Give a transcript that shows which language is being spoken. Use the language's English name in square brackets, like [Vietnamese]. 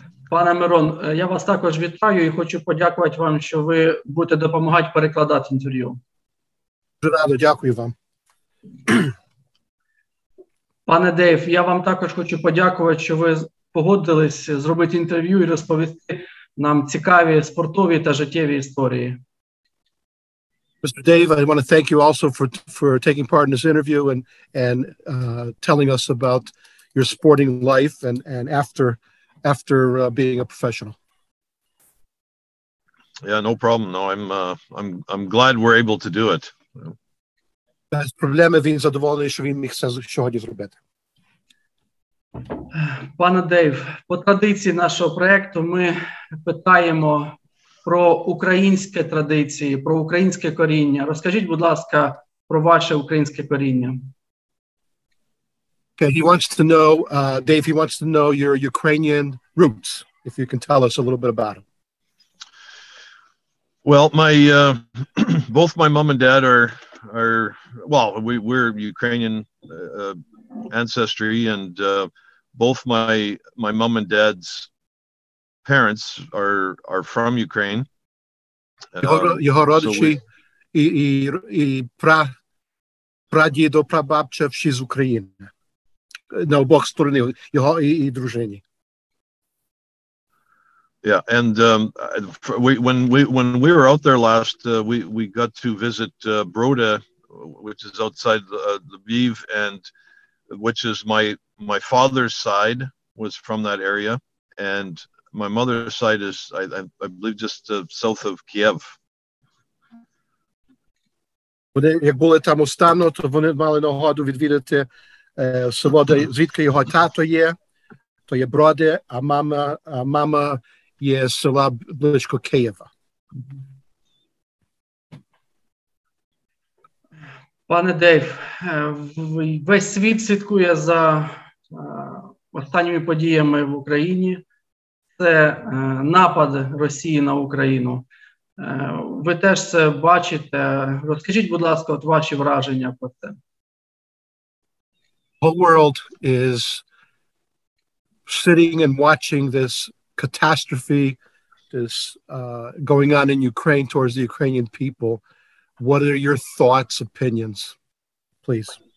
[Ukrainian] Пане Мирон, я вас також вітаю і хочу подякувати вам, що ви будете допомагати перекладати інтерв'ю. Дуже радо, дякую вам. Пане Дейв, я вам також хочу подякувати, що ви погодились зробити інтерв'ю і розповісти нам цікаві спортові та життєві історії. [English] Mr. Dave, I want to thank you also for taking part in this interview and telling us about your sporting life and after being a professional. Yeah, no problem. No, I'm glad we're able to do it. [Ukrainian] Без проблеми, він задоволений, що він міг це сьогодні зробити. Пане Дейв, по традиції нашого проєкту ми питаємо про українські традиції, про українське коріння. Розкажіть, будь ласка, про ваше українське коріння. [English] Okay, he wants to know, Dave, he wants to know your Ukrainian roots, if you can tell us a little bit about them. Well, my both my mom and dad are well, we're Ukrainian ancestry, and both my mom and dad's parents are from Ukraine. [Ukrainian] Його родичі і прадідо, прабабця всі з України. На обох сторонах, його і дружині. [English] Yeah, and when we were out there last, we got to visit Broda, which is outside Lviv, and which is my father's side was from that area, and my mother's side is I believe just south of Kiev. [Ukrainian] Вони, як були там останньо, то вони мали нагоду відвідати село, звідки його тато є, то є Броди, а мама є з села близько Києва. Пане Дейв, весь світ слідкує за останніми подіями в Україні. Це напад Росії на Україну. Ви теж це бачите. Розкажіть, будь ласка, от ваші враження про це. [English] The whole world is sitting and watching this catastrophe, this going on in Ukraine towards the Ukrainian people. What are your thoughts, opinions, please?